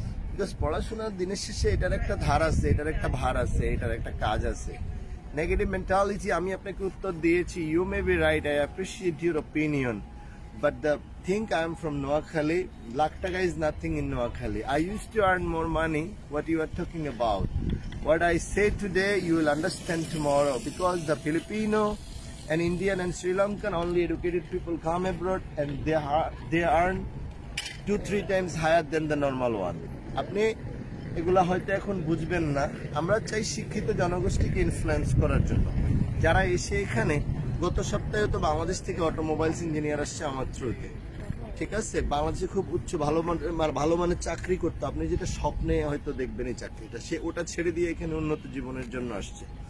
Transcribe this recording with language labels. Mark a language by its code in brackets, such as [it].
[en] because [bn] পড়াশোনার দিনের শেষে এটার একটা ধার আছে, এটার একটা ভার আছে, এটার একটা কাজ আছে। [en] negative mentality, [bn] আমি আপনাকে উত্তর দিয়েছি, [en] You may be right, I appreciate your opinion, but the thing I am from Noakhali, lakh taka is nothing in Noakhali. I used to earn more money, what you are talking about. What I say today, you will understand tomorrow, because the Filipino and Indian and Sri Lankan only educated people come abroad and they earn 2-3 times higher than the normal one. [bn] আপনি এগুলা হয়তো এখন বুঝবেন না। আমরা চাই শিক্ষিত জনগোষ্ঠীকে ইনফ্লুয়েন্স করার জন্য, যারা এসে এখানে গত সপ্তাহে তো বাংলাদেশ থেকে অটোমোবাইলস ইঞ্জিনিয়ার আসছে আমার থ্রুতে, ঠিক আছে। বাংলাদেশে খুব উচ্চ ভালো মানের চাকরি করতো, আপনি যেটা স্বপ্নে হয়তো দেখবেন এই চাকরিটা, সে ওটা ছেড়ে দিয়ে এখানে উন্নত জীবনের জন্য আসছে।